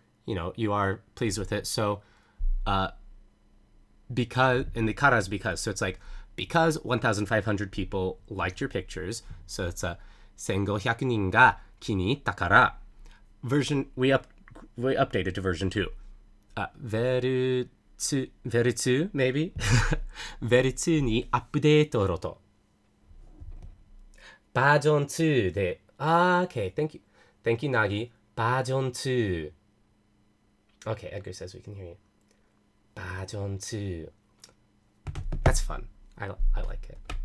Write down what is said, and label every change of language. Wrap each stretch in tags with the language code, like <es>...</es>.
<en>You know, you are pleased with it. So, because, and the kara is because, so it's like, because 1,500 people liked your pictures, so it's a</en> <ja>1,500人が気に入ったから</ja> <en>version, we updated to version 2. Veru 2, maybe?</en> <ja>Veru 2にアップデートろと。バージョン2で、</ja> <en>okay, thank you, Nagi.</en> <ja>バージョン2.</ja> <en>Okay, Edgar says we can hear you. Bajon 2. That's fun. I like it.</en>